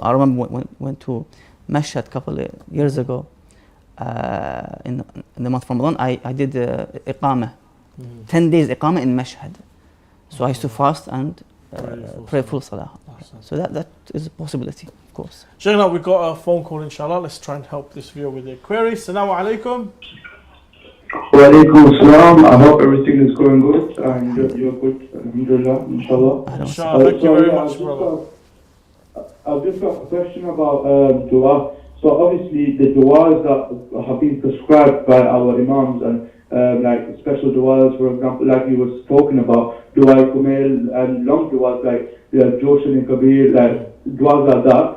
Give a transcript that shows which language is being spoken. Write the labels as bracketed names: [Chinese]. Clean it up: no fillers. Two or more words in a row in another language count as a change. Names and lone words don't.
[English] I remember when I went to Mashhad a couple of years ago, in the month of Ramadan, I did iqamah, 10 days iqamah in Mashhad. So I used to fast and pray full salah. So that is a possibility, of course. Sheikh, now we've got a phone call, inshallah. Let's try and help this viewer with their query. [Arabic] السلام عليكم. وعليكم السلام. [English] I hope everything is going good and you're good. [Arabic] الحمد لله، إن شاء الله. [English] Inshallah, thank you very much, brother. I've just got a question about dua. So obviously the duas that have been prescribed by our imams and like special duas, for example, like he was talking about, dua kumail and long duas like Joshan and Kabir, like duas like that.